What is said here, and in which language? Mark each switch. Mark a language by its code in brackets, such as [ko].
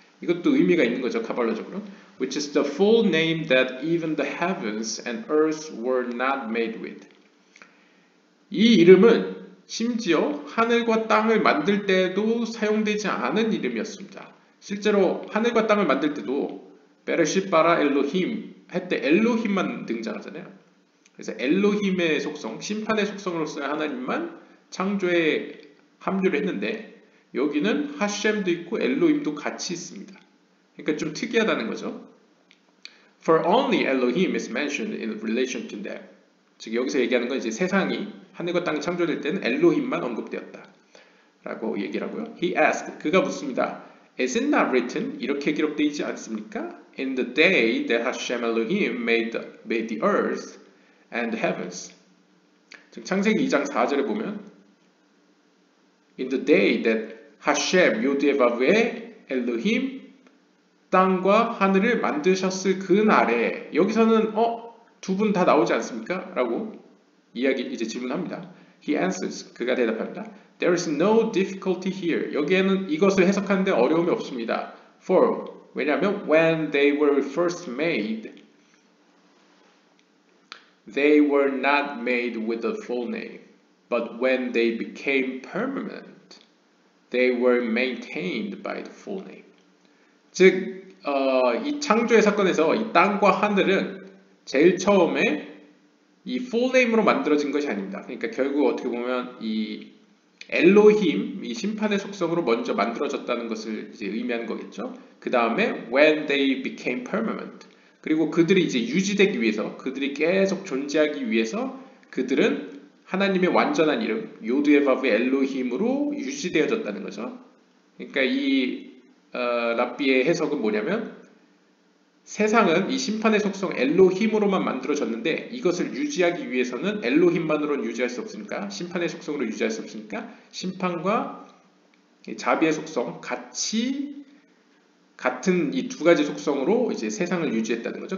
[ko] 이것도 의미가 있는 거죠, 카발라적으로. [en] Which is the full name that even the heavens and earth were not made with. [ko] 이 이름은 심지어 하늘과 땅을 만들 때도 사용되지 않은 이름이었습니다. 실제로 하늘과 땅을 만들 때도 베레쉿 바라 엘로힘 할 때 엘로힘만 등장하잖아요. 그래서 엘로힘의 속성, 심판의 속성으로서의 하나님만 창조에 합류를 했는데 여기는 하셴도 있고 엘로힘도 같이 있습니다. 그러니까 좀 특이하다는 거죠. [en] For only Elohim is mentioned in relation to them. [ko] 즉 여기서 얘기하는 건 이제 세상이 하늘과 땅이 창조될 때는 엘로힘만 언급되었다 라고 얘기를 하고요. [en] He asked, [ko] 그가 묻습니다. [en] Is it not written? [ko] 이렇게 기록되어 있지 않습니까? [en] In the day that Hashem Elohim made the earth and the heavens. [ko] 즉 창세기 2장 4절에 보면 [en] In the day that Hashem [ko] 요드에바브의 엘로힘 땅과 하늘을 만드셨을 그 날에, 여기서는 두 분 다 나오지 않습니까? 라고 이제 질문합니다. [en] He answers, [ko] 그가 대답합니다. [en] There is no difficulty here. [ko] 여기에는 이것을 해석하는데 어려움이 없습니다. [en] For, [ko] 왜냐하면 [en] when they were first made, they were not made with the full name. But when they became permanent, they were maintained by the full name. [ko] 즉, 이 창조의 사건에서 이 땅과 하늘은 제일 처음에 이 full name으로 만들어진 것이 아닙니다. 그러니까 결국 어떻게 보면 이 엘로힘, 이 심판의 속성으로 먼저 만들어졌다는 것을 이제 의미하는 거겠죠. 그 다음에 [en] when they became permanent. [ko] 그리고 그들이 이제 유지되기 위해서, 그들이 계속 존재하기 위해서 그들은 하나님의 완전한 이름, 요드에바브 엘로힘으로 유지되어졌다는 거죠. 그러니까 이 랍비의 해석은 뭐냐면 세상은 이 심판의 속성 엘로힘으로만 만들어졌는데 이것을 유지하기 위해서는 엘로힘만으로는 유지할 수 없으니까, 심판의 속성으로 유지할 수 없으니까 심판과 자비의 속성 같은 이 두 가지 속성으로 이제 세상을 유지했다는 거죠.